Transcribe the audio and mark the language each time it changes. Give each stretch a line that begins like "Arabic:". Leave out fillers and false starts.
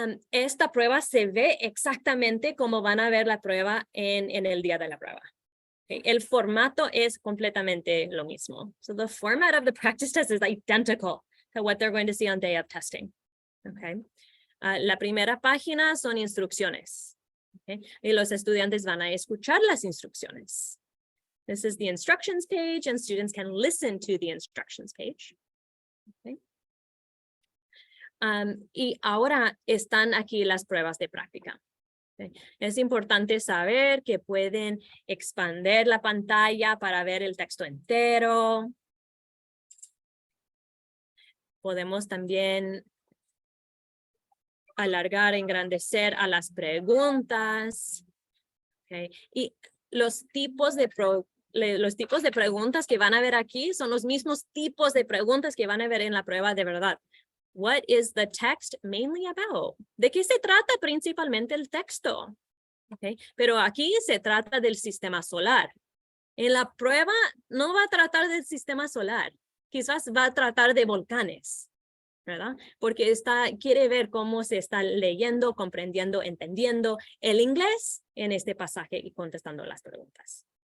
Spanish: Esta prueba se ve exactamente como van a ver la prueba en el día de la prueba. Okay. El formato es completamente lo mismo.
English: So the format of the practice test is identical to what they're going to see on day of testing. Okay.
Spanish: La primera página son instrucciones. Okay. Y los estudiantes van a escuchar las instrucciones.
English: This is the instructions page, and students can listen to the instructions page. Okay.
Spanish: Y ahora están aquí las pruebas de práctica. Okay. Es importante saber que pueden expandir la pantalla para ver el texto entero. Podemos también alargar, engrandecer a las preguntas. Okay. Y los tipos de preguntas que van a ver aquí son los mismos tipos de preguntas que van a ver en la prueba de verdad.
English: What is the text mainly about?
Spanish: ¿De qué se trata principalmente el texto? Okay. Pero aquí se trata del sistema solar. En la prueba no va a tratar del sistema solar. Quizás va a tratar de volcanes, ¿verdad? Porque quiere ver cómo se está leyendo, comprendiendo, entendiendo el inglés en este pasaje y contestando las preguntas.